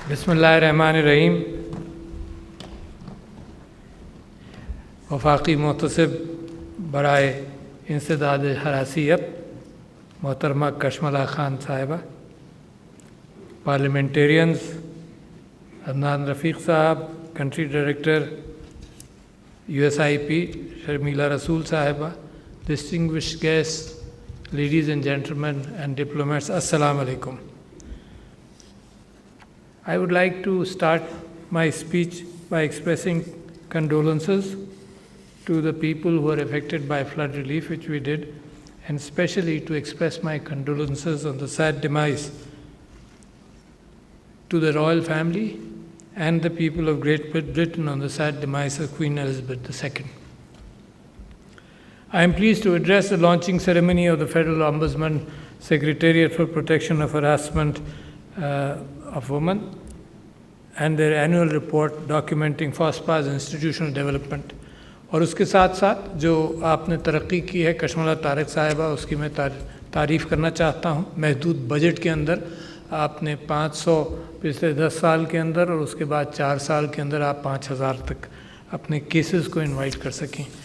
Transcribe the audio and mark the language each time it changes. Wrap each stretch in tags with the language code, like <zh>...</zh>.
<ur>بسم اللہ الرحمن الرحیم۔ وفاقی محتسب برائے انسداد حراسیت محترمہ کشملہ خان صاحبہ، پارلیمنٹیرینز عدنان رفیق صاحب، کنٹری ڈائریکٹر USIP شرمیلا رسول صاحبہ،</ur> <en>distinguished guests, ladies and gentlemen and diplomats,</en> <ur>Assalamu alaikum.</ur> <en>I would like to start my speech by expressing condolences to the people who are affected by flood relief, which we did, and especially to express my condolences on the sad demise to the royal family and the people of Great Britain on the sad demise of Queen Elizabeth II. I am pleased to address the launching ceremony of the Federal Ombudsman Secretariat for Protection of Harassment of Women and their annual report documenting FOSPA's institutional development.</en> <ur>اور اس کے ساتھ ساتھ جو آپ نے ترقی کی ہے کشملہ طارق صاحبہ، اس کی میں تعریف کرنا چاہتا ہوں۔ محدود بجٹ کے اندر آپ نے 500 پچھلے 10 سال کے اندر اور اس کے بعد 4 سال کے اندر آپ 5000 تک اپنے کیسز کو انوائٹ کر سکیں۔</ur>